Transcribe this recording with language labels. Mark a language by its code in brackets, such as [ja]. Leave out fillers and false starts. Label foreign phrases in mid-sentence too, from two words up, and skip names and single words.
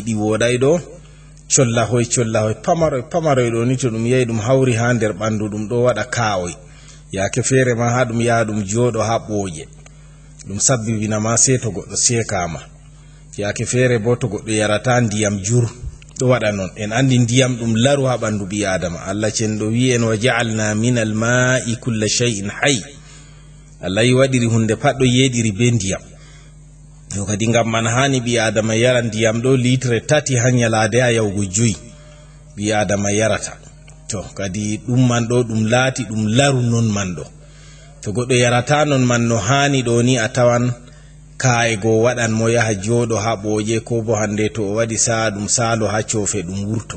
[ff] ɗi woɗay ɗo collahoy pamaroy ɗo ni to ɗum yehi ɗum hawri ha nder ɓandu ɗum ɗo waɗa kawoy yake fere ma ha ɗum yaha ɗum joɗo ha ɓooƴe ɗum sabbibina ma sei to goɗɗo sekama yake fere bo to goɗɗo yarata ndiyam jur ɗo waɗa non en andi ndiyam ɗum laru ha ɓandu ɓi adama. [ar] Allah [ff] cenɗo wi en [ar] وجعلنا من الماء كل شيء حي, [ff] Allah yi waɗiri hunde pat ɗo yeɗiri be ndiyam. yo kadi ngam man hani ɓi adama yara ndiyam ɗo litre 3 ha nyalade ha yahugo 5 ɓi adama yarata. to kadi ɗum man ɗo ɗum laati ɗum laru non man ɗo. to goɗɗo yarata non man no hani ɗo ni a tawan kaye go waɗan mo yaha joɗo ha ɓooƴe ko bo hande to o waɗi sa'a ɗum salo ha cofe ɗum wurto.